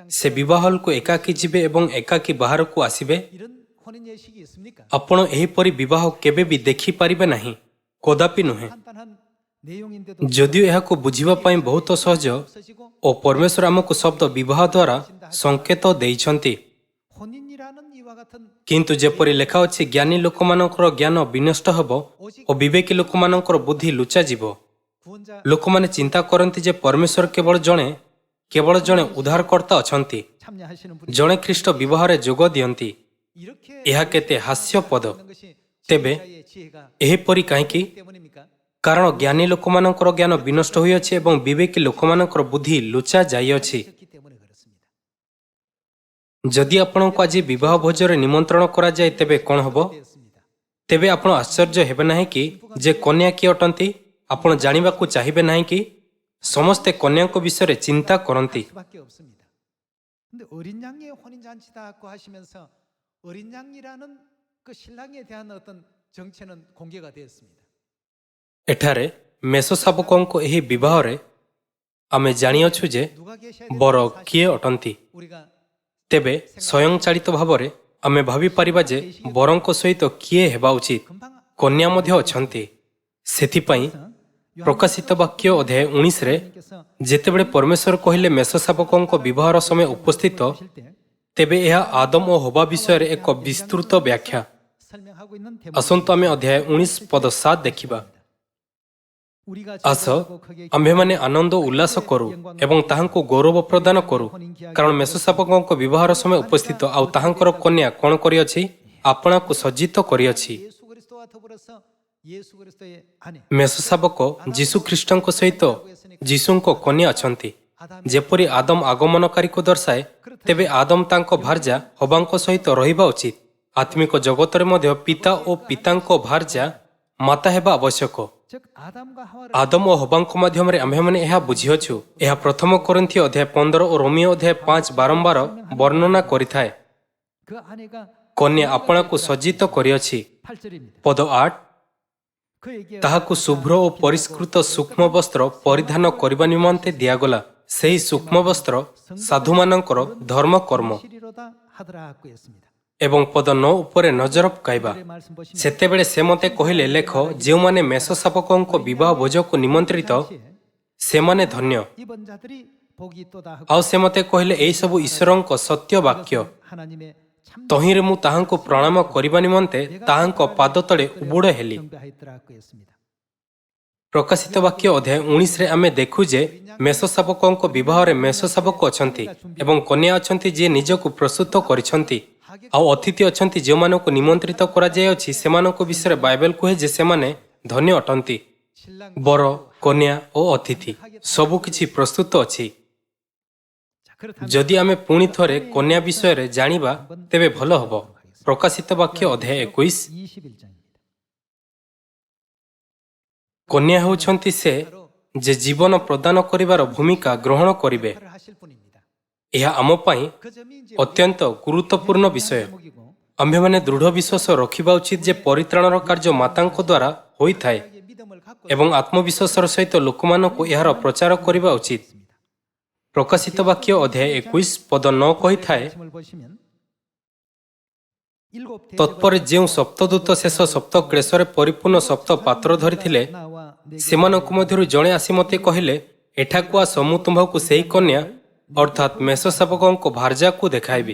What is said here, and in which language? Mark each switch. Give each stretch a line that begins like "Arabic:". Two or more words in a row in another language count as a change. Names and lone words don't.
Odia: ସେ ବିବାହ ହଲକୁ ଏକାକୀ ଯିବେ ଏବଂ ଏକାକୀ ବାହାରକୁ ଆସିବେ।
Korean: 이런 혼인 예식이 있습니까?
Odia: ଆପଣ ଏହିପରି ବିବାହ କେବେ ବି ଦେଖିପାରିବେ ନାହିଁ, କଦାପି ନୁହେଁ।
Korean: 간단한 내용인데도
Odia: ଯଦିଓ ଏହାକୁ ବୁଝିବା ପାଇଁ ବହୁତ ସହଜ
Korean: 없어지고
Odia: ଓ ପରମେଶ୍ୱର ଆମକୁ ଶବ୍ଦ ବିବାହ ଦ୍ୱାରା ସଂକେତ ଦେଇଛନ୍ତି,
Korean: 혼인이라는 이와 같은
Odia: କିନ୍ତୁ ଯେପରି ଲେଖା ଅଛି, ଜ୍ଞାନୀ ଲୋକମାନଙ୍କର ଜ୍ଞାନ ବିନଷ୍ଟ ହେବ ଓ ବିବେକୀ ଲୋକମାନଙ୍କର ବୁଦ୍ଧି ଲୁଚାଯିବ।
Korean: 구원자
Odia: ଲୋକମାନେ ଚିନ୍ତା କରନ୍ତି ଯେ ପରମେଶ୍ୱର କେବଳ ଜଣେ ଉଦ୍ଧାରକର୍ତ୍ତା ଅଛନ୍ତି,
Korean: 참여하시는 분이
Odia: ଜଣେ ଖ୍ରୀଷ୍ଟ ବିବାହରେ ଯୋଗ ଦିଅନ୍ତି।
Korean: 이렇게
Odia: ଏହା କେତେ ହାସ୍ୟପଦ।
Korean: 하는 것이
Odia: ତେବେ
Korean: 지혜자의 지혜가
Odia: ଏହିପରି କାହିଁକି?
Korean: 때문입니까?
Odia: କାରଣ ଜ୍ଞାନୀ ଲୋକମାନଙ୍କର ଜ୍ଞାନ ବିନଷ୍ଟ ହୋଇଅଛି ଏବଂ ବିବେକୀ ଲୋକମାନଙ୍କର ବୁଦ୍ଧି ଲୁଚା ଯାଇଅଛି।
Korean: 그렇기 때문에 그렇습니다.
Odia: ଯଦି ଆପଣଙ୍କୁ ଆଜି ବିବାହ ଭୋଜରେ ନିମନ୍ତ୍ରଣ କରାଯାଏ, ତେବେ କ'ଣ ହେବ?
Korean: 되었습니다.
Odia: ତେବେ ଆପଣ ଆଶ୍ଚର୍ଯ୍ୟ ହେବେ ନାହିଁ କି ଯେ କନ୍ୟା କିଏ ଅଟନ୍ତି? ଆପଣ ଜାଣିବାକୁ ଚାହିଁବେ ନାହିଁ କି? ସମସ୍ତେ କନ୍ୟାଙ୍କ ବିଷୟରେ ଚିନ୍ତା କରନ୍ତି।
Korean: 수밖에 없습니다. 근데 어린 양의 혼인 잔치다고 하시면서 어린 양이라는 그 신랑에 대한 어떤 정체는 공개가 되었습니다.
Odia: ଏଠାରେ ମେଷଶାବକଙ୍କ ଏହି ବିବାହରେ ଆମେ ଜାଣିଅଛୁ ଯେ
Korean: 누가 계셔야
Odia: ବର
Korean: 되는
Odia: କିଏ ଅଟନ୍ତି।
Korean: 우리가
Odia: ତେବେ ସ୍ୱୟଂଚାଳିତ ଭାବରେ ଆମେ ଭାବିପାରିବା ଯେ ବରଙ୍କ ସହିତ କିଏ ହେବା ଉଚିତ?
Korean: 금방
Odia: କନ୍ୟା ମଧ୍ୟ ଅଛନ୍ତି। ସେଥିପାଇଁ ପ୍ରକାଶିତ ବାକ୍ୟ ଅଧ୍ୟାୟ 19ରେ ଯେତେବେଳେ ପରମେଶ୍ୱର କହିଲେ ମେଷଶାବକଙ୍କ ବିବାହର ସମୟ ଉପସ୍ଥିତ,
Korean: 보실 때
Odia: ତେବେ ଏହା ଆଦମ ଓ ହବା ବିଷୟରେ ଏକ ବିସ୍ତୃତ ବ୍ୟାଖ୍ୟା।
Korean: 설명하고 있는
Odia: ଆସନ୍ତୁ ଆମେ ଅଧ୍ୟାୟ 19 ପଦ 7 ଦେଖିବା।
Korean: 우리가
Odia: ଆସ, ଆମ୍ଭେମାନେ ଆନନ୍ଦ ଉଲ୍ଲାସ କରୁ ଏବଂ ତାହାଙ୍କୁ ଗୌରବ ପ୍ରଦାନ କରୁ, କାରଣ ମେଷଶାବକଙ୍କ ବିବାହର ସମୟ ଉପସ୍ଥିତ, ଆଉ ତାହାଙ୍କର କନ୍ୟା କ'ଣ କରିଅଛି? ଆପଣାକୁ ସଜ୍ଜିତ କରିଅଛି।
Korean: 예수 그리스도와 더불어서 예수 그리스도의 아내
Odia: ମେଷଶାବକ ଯୀଶୁଖ୍ରୀଷ୍ଟଙ୍କ ସହିତ ଯୀଶୁଙ୍କ କନ୍ୟା ଅଛନ୍ତି। ଯେପରି ଆଦମ ଆଗମନକାରୀକୁ ଦର୍ଶାଏ, ତେବେ ଆଦମ ତାଙ୍କ ଭାର୍ଯ୍ୟା ହବାଙ୍କ ସହିତ ରହିବା ଉଚିତ। ଆତ୍ମିକ ଜଗତରେ ମଧ୍ୟ ପିତା ଓ ପିତାଙ୍କ ଭାର୍ଯ୍ୟା ମାତା ହେବା ଆବଶ୍ୟକ।
Korean: 즉 아담과 하와를
Odia: ଆଦମ ଓ ହବାଙ୍କ ମାଧ୍ୟମରେ ଆମ୍ଭେମାନେ ଏହା ବୁଝିଅଛୁ। ଏହା ପ୍ରଥମ କୋରିନ୍ଥୀୟ ଅଧ୍ୟାୟ 15 ଓ ରୋମିଓ ଅଧ୍ୟାୟ 5 ବାରମ୍ବାର ବର୍ଣ୍ଣନା କରିଥାଏ।
Korean: 그 아내가
Odia: କନ୍ୟା ଆପଣାକୁ ସଜ୍ଜିତ କରିଅଛି।
Korean: 8절입니다.
Odia: ପଦ 8,
Korean: 그에게
Odia: ତାହାକୁ ଶୁଭ୍ର ଓ ପରିଷ୍କୃତ ସୂକ୍ଷ୍ମ ବସ୍ତ୍ର ପରିଧାନ କରିବା ନିମନ୍ତେ ଦିଆଗଲା। ସେହି ସୂକ୍ଷ୍ମ ବସ୍ତ୍ର ସାଧୁମାନଙ୍କର ଧର୍ମକର୍ମ।
Korean: 시리로다 하더라고 했습니다.
Odia: ଏବଂ ପଦ 9 ଉପରେ ନଜର ପକାଇବା।
Korean: 의 말씀 보시면
Odia: ସେତେବେଳେ ସେ ମୋତେ କହିଲେ, ଲେଖ, ଯେଉଁମାନେ ମେଷଶାବକଙ୍କ ବିବାହ ଭୋଜକୁ ନିମନ୍ତ୍ରିତ, ସେମାନେ ଧନ୍ୟ।
Korean: 이번 자들이 복이 있도다 하고
Odia: ଆଉ ସେ ମୋତେ କହିଲେ, ଏହିସବୁ ଈଶ୍ୱରଙ୍କ ସତ୍ୟ ବାକ୍ୟ।
Korean: 하나님의 참
Odia: ତହିଁରେ ମୁଁ ତାହାଙ୍କୁ ପ୍ରଣାମ କରିବା ନିମନ୍ତେ ତାହାଙ୍କ ପାଦ ତଳେ ଉବୁଡ଼ ହେଲି।
Korean: 경배하였더라고 했습니다.
Odia: ପ୍ରକାଶିତ ବାକ୍ୟ ଅଧ୍ୟାୟ 19ରେ ଆମେ ଦେଖୁ ଯେ ମେଷଶାବକଙ୍କ ବିବାହରେ ମେଷଶାବକ ଅଛନ୍ତି ଏବଂ କନ୍ୟା ଅଛନ୍ତି ଯିଏ ନିଜକୁ ପ୍ରସ୍ତୁତ କରିଛନ୍ତି। ଆଉ ଅତିଥି ଅଛନ୍ତି ଯେଉଁମାନଙ୍କୁ ନିମନ୍ତ୍ରିତ କରାଯାଇଅଛି। ସେମାନଙ୍କ ବିଷୟରେ ବାଇବେଲ କୁହେ ଯେ ସେମାନେ ଧନ୍ୟ ଅଟନ୍ତି।
Korean: 신랑
Odia: ବର, କନ୍ୟା ଓ ଅତିଥି ସବୁକିଛି ପ୍ରସ୍ତୁତ ଅଛି।
Korean: 자, 그렇다면
Odia: ଯଦି ଆମେ ପୁଣି ଥରେ କନ୍ୟା ବିଷୟରେ ଜାଣିବା, ତେବେ ଭଲ ହେବ। ପ୍ରକାଶିତ ବାକ୍ୟ ଅଧ୍ୟାୟ 21।
Korean: 21장입니다.
Odia: କନ୍ୟା ହେଉଛନ୍ତି ସେ ଯେ ଜୀବନ ପ୍ରଦାନ କରିବାର ଭୂମିକା ଗ୍ରହଣ କରିବେ।
Korean: 역할을 하실 분입니다.
Odia: ଏହା ଆମ ପାଇଁ
Korean: 그 점이 이제
Odia: ଅତ୍ୟନ୍ତ ଗୁରୁତ୍ୱପୂର୍ଣ୍ଣ ବିଷୟ।
Korean: 제목이고
Odia: ଆମ୍ଭେମାନେ ଦୃଢ଼ ବିଶ୍ୱାସ ରଖିବା ଉଚିତ ଯେ ପରିତ୍ରାଣର କାର୍ଯ୍ୟ ମାତାଙ୍କ ଦ୍ୱାରା ହୋଇଥାଏ
Korean: 자기의 믿음을 갖고
Odia: ଏବଂ ଆତ୍ମବିଶ୍ୱାସର ସହିତ ଲୋକମାନଙ୍କୁ ଏହାର ପ୍ରଚାର କରିବା ଉଚିତ। ପ୍ରକାଶିତ ବାକ୍ୟ ଅଧ୍ୟାୟ 21 ପଦ 9 କହିଥାଏ,
Korean: 말씀을 보시면 일곱
Odia: ତତ୍ପରେ ଯେଉଁ ସପ୍ତଦୂତ ଶେଷ ସପ୍ତ କ୍ଲେଶରେ ପରିପୂର୍ଣ୍ଣ ସପ୍ତ ପାତ୍ର ଧରିଥିଲେ,
Korean: 나와 내
Odia: ସେମାନଙ୍କ ମଧ୍ୟରୁ ଜଣେ ଆସି ମୋତେ କହିଲେ, ଏଠାକୁ ଆସ, ମୁଁ ତୁମ୍ଭକୁ ସେହି କନ୍ୟା ଅର୍ଥାତ୍ ମେଷଶାବକଙ୍କ ଭାର୍ଯ୍ୟାକୁ ଦେଖାଇବି।